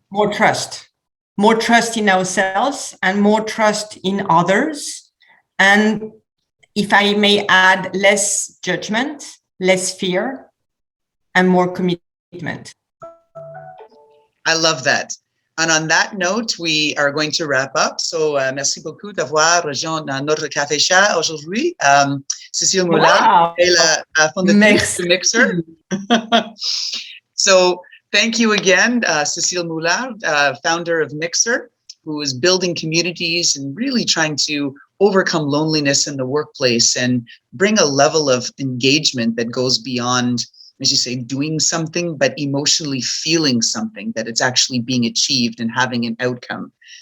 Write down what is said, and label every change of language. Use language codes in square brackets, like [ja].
[en] More trust in ourselves and more trust in others. And if I may add, less judgment, less fear, and more commitment. I love that. And on that note, we are going to wrap up. [fr] So, merci beaucoup d'avoir rejoint notre café chat aujourd'hui. Cecile Moulard est la fondatrice de MixR. [en] So, thank you again, Cecile Moulard, founder of MixR, who is building communities and really trying to overcome loneliness in the workplace and bring a level of engagement that goes beyond, as you say, doing something, but emotionally feeling something, that it's actually being achieved and having an outcome.